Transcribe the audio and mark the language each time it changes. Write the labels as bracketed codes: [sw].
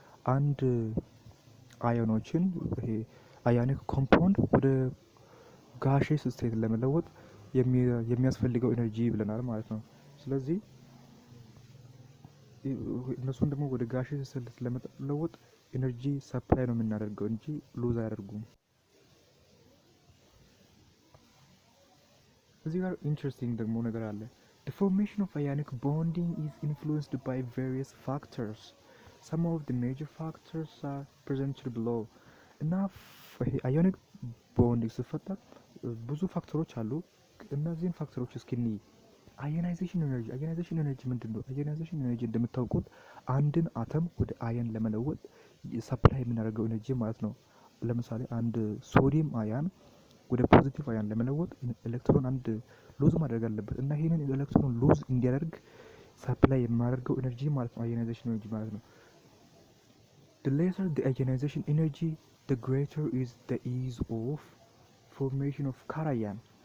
[am] አንድ አዮኖችን ይሄ አዮኒክ ኮምፓውንድ ወደ ጋሼስ ስቴት ለመለወጥ የሚያስፈልገው ኤነርጂ ብለናል ማለት ነው። ስለዚህ እነሱን ደግሞ ወደ ጋሼስ ስቴት ለመለወጥ ኤነርጂ ሰፕላይ ነው የምናደርገው እንጂ ሉዝ አያደርጉም። እዚህ ጋር ኢንትረስቲንግ ደግሞ ነገር አለ። [en] The formation of ionic bonding is influenced by various factors. Some of the major factors are presented below. [am] እና ionic bonding ሲፈጠር ብዙ ፋክተሮች አሉ። እነዚህን ፋክተሮች እስኪ እንይ። ionization energy ምንድነው? ionization energy እንደምታውቁት አንድን አተም ወደ አየን ለመለወጥ ሰፕላይ የምናደርገው ኤነርጂ ማለት ነው። ለምሳሌ አንድ ሶዲየም አያን ወደ ፖዚቲቭ አያን ለመለወጥ ኤሌክትሮን አንድ ሉዝ ማድረግ አለበት እና ይሄንን ኤሌክትሮን ሉዝ እንዲያደርግ ሰፕላይ የማደርገው ኤነርጂ ማለት ነው ionization energy ማለት ነው። [en] The lesser the ionization energy, the greater is the ease of formation of cation.